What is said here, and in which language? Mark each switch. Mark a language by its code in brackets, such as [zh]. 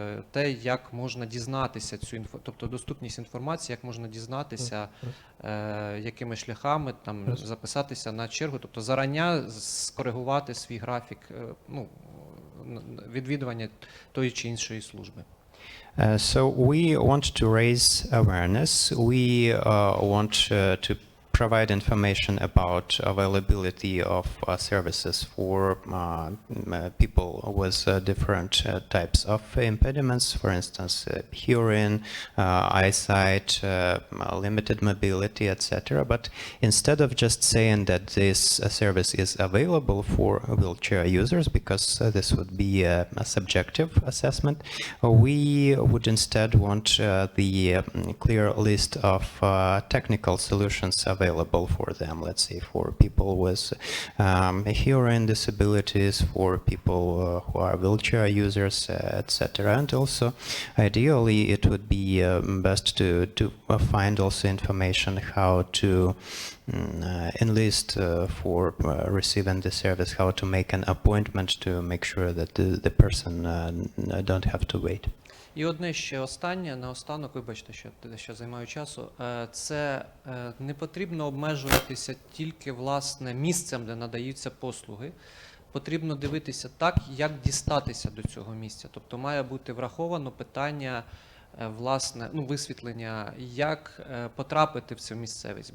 [uk] те, як можна дізнатися тобто доступність інформації, як можна дізнатися, якими шляхами там записатися на чергу, тобто зарання скоригувати свій графік, ну, відвідування тої чи іншої служби. [en] So we want to raise awareness. We want to provide information about availability of services for people with different types of impediments, for instance, hearing, eyesight, limited mobility, etc. But instead of just saying that this service is available for wheelchair users, because this would be a subjective assessment, we would instead want the clear list of technical solutions available for them, let's say for people with hearing disabilities, for people who are wheelchair users, etc. And also, ideally, it would be best to find also information how to enlist for receiving the service, how to make an appointment to make sure that the person don't have to wait. [uk] І одне ще останнє, наостанок, вибачте, що займаю часу, це не потрібно обмежуватися тільки, власне, місцем, де надаються послуги. Потрібно дивитися так, як дістатися до цього місця. Тобто має бути враховано питання, власне, ну, висвітлення, як потрапити в цю місцевість.